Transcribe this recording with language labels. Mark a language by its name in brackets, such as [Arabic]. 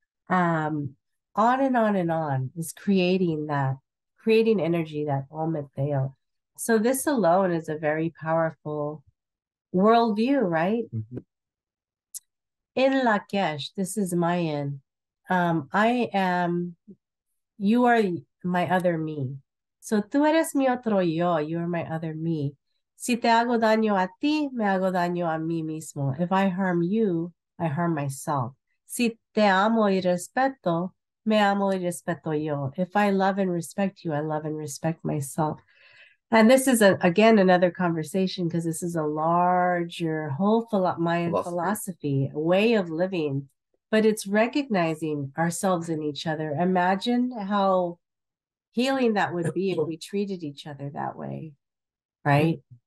[English] On and on and on is creating energy, that Ome Teot. So this alone is a very powerful worldview, right? In Lakesh, this is Mayan. You are my other me. So [Spanish] tú eres mi otro yo, [English] you are my other me. [Spanish] Si te hago daño a ti, me hago daño a mí mismo. [English] If I harm you, I harm myself. [Spanish] Si te amo y respeto, me amo y respeto yo. [English] If I love and respect you, I love and respect myself. And this is, again, another conversation because this is a larger whole Mayan philosophy, a way of living, but it's recognizing ourselves in each other. Imagine how healing that would be if we treated each other that way, right?